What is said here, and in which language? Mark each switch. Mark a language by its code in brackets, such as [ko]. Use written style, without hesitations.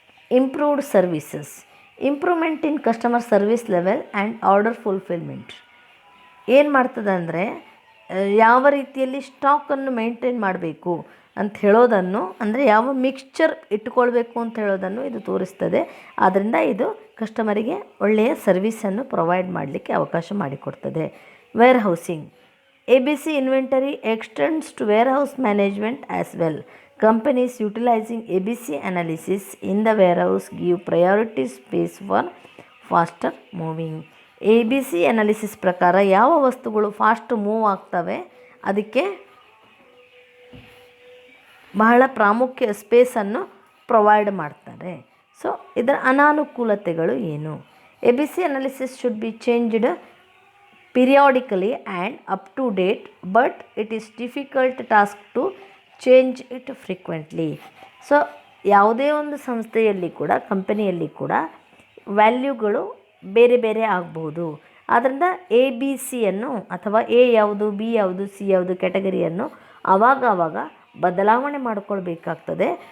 [en] Improved services, improvement in customer service level and order fulfilment. [kn] ಏನು ಮಾಡ್ತದೆ ಅಂದರೆ ಯಾವ ರೀತಿಯಲ್ಲಿ ಸ್ಟಾಕನ್ನು ಮೇಂಟೈನ್ ಮಾಡಬೇಕು ಅಂತ ಹೇಳೋದನ್ನು, ಅಂದರೆ ಯಾವ ಮಿಕ್ಸ್ಚರ್ ಇಟ್ಕೊಳ್ಬೇಕು ಅಂತ ಹೇಳೋದನ್ನು ಇದು ತೋರಿಸ್ತದೆ. ಆದ್ದರಿಂದ ಇದು ಕಸ್ಟಮರಿಗೆ ಒಳ್ಳೆಯ ಸರ್ವಿಸನ್ನು ಪ್ರೊವೈಡ್ ಮಾಡಲಿಕ್ಕೆ ಅವಕಾಶ ಮಾಡಿಕೊಡ್ತದೆ. [en] Warehousing. ABC inventory extends to warehouse management as well. Companies utilizing ABC analysis in the warehouse give priority space for faster moving. [kn] ABC analysis ಪ್ರಕಾರ ಯಾವ ವಸ್ತುಗಳು ಫಾಸ್ಟ್ ಮೂವ್ ಆಗ್ತವೆ ಅದಕ್ಕೆ ಬಹಳ ಪ್ರಾಮುಖ್ಯ ಸ್ಪೇಸನ್ನು ಪ್ರೊವೈಡ್ ಮಾಡ್ತಾರೆ. ಸೊ ಇದರ ಅನಾನುಕೂಲತೆಗಳು ಏನು? [en] ABC analysis should be changed periodically and up to date, but it is difficult task to change it frequently. [kn] So ಯಾವುದೇ ಒಂದು ಸಂಸ್ಥೆಯಲ್ಲಿ ಕೂಡ, ಕಂಪನಿಯಲ್ಲಿ ಕೂಡ ವ್ಯಾಲ್ಯೂಗಳು ಬೇರೆ ಬೇರೆ ಆಗ್ಬೋದು. ಆದ್ದರಿಂದ ABC ಅಥವಾ ಎ ಯಾವುದು, ಬಿ ಯಾವುದು, ಸಿ ಯಾವುದು ಕ್ಯಾಟಗರಿಯನ್ನು ಆವಾಗ ಬದಲಾವಣೆ ಮಾಡಿಕೊಳ್ಬೇಕಾಗ್ತದೆ.